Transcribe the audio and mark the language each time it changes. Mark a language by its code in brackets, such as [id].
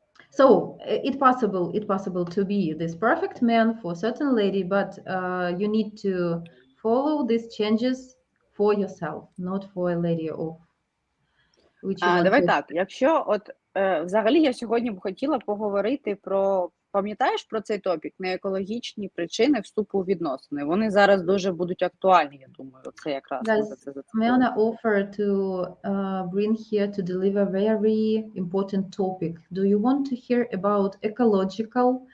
[en] So it's possible to be this perfect man for a certain lady, but you need to follow these changes for yourself, not for a lady of which you want [uk] Давай [en] to... [uk] так, якщо взагалі я сьогодні б хотіла поговорити про, пам'ятаєш про цей топік, неекологічні причини вступу у відносини? Вони зараз дуже будуть актуальні, я думаю, це якраз. [en] Miana offered to bring here to deliver very important topic. Do you want to hear about ecological